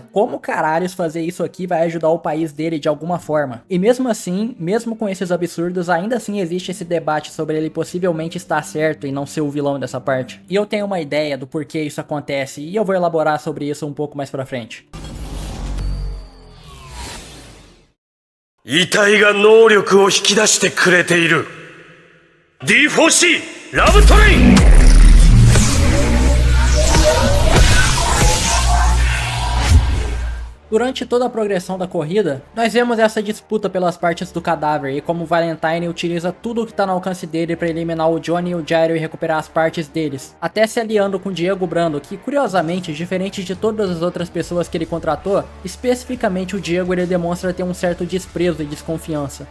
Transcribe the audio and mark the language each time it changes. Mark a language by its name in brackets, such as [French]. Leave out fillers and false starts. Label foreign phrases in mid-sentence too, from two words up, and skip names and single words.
[Portuguese] Como caralhos fazer isso aqui vai ajudar o país dele de alguma forma? E mesmo assim, mesmo com esses absurdos, ainda assim existe esse debate sobre ele possivelmente estar certo e não ser o vilão dessa parte. E eu tenho uma ideia do porquê isso acontece, e eu vou elaborar sobre isso um pouco mais pra frente. [Japanese] 遺体が能力を引き出してくれている D4C ラブトレイン [Portuguese] Durante toda a progressão da corrida, nós vemos essa disputa pelas partes do cadáver e como o Valentine utiliza tudo o que tá no alcance dele para eliminar o Johnny e o Gyro e recuperar as partes deles, até se aliando com o Diego Brando, que curiosamente, diferente de todas as outras pessoas que ele contratou, especificamente o Diego ele demonstra ter um certo desprezo e desconfiança.